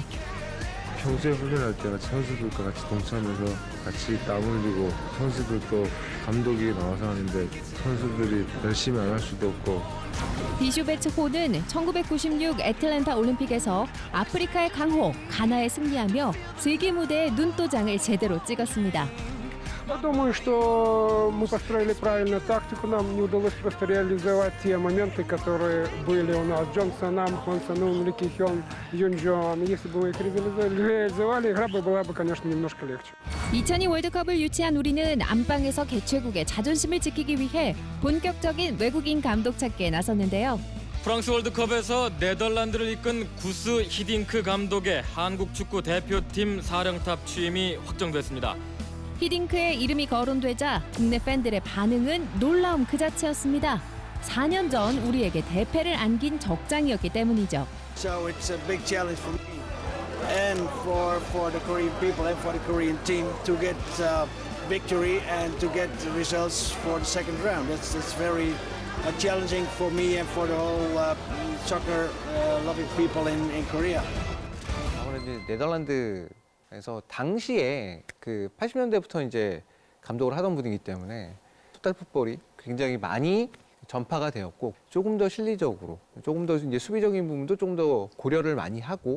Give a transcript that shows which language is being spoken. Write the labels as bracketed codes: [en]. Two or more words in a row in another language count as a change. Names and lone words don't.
[ko] 평소에 훈련할 때가 선수들과 같이 동참해서 같이 땀 흘리고 선수들도 감독이 나와서 하는데 선수들이 열심히 안 할 수도 없고. 비쇼베츠 호는 1996 애틀랜타 올림픽에서 아프리카의 강호 가나에 승리하며 세계 무대에 눈도장을 제대로 찍었습니다. [ru] Я думаю, что мы построили правильную тактику. Нам не удалось просто реализовать те моменты, которые были у нас. Джонсоном, Хонсоном, Ликихён, Юнджон. Если бы мы их реализовали, игра бы была бы, конечно, немножко легче. [ko] 2002 월드컵을 유치한 우리는 안방에서 개최국의 자존심을 지키기 위해 본격적인 외국인 감독 찾기에 나섰는데요. 프랑스 월드컵에서 네덜란드를 이끈 구스 히딩크 감독의 한국 축구 대표팀 사령탑 취임이 확정됐습니다. 히딩크의 이름이 거론되자 국내 팬들의 반응은 놀라움 그 자체였습니다. 4년 전 우리에게 대패를 안긴 적장이었기 때문이죠. [en] So it's a big challenge for me and for the Korean people and for the Korean team to get victory and to get the results for the second round. That's very challenging for me and for the whole soccer loving people in Korea. [ko] 아무래도 네덜란드에서 당시에 그 80년대부터 이제 감독을 하던 분이기 때문에 토탈 풋볼이 굉장히 많이 전파가 되었고 조금 더 실리적으로 조금 더 이제 수비적인 부분도 좀 더 고려를 많이 하고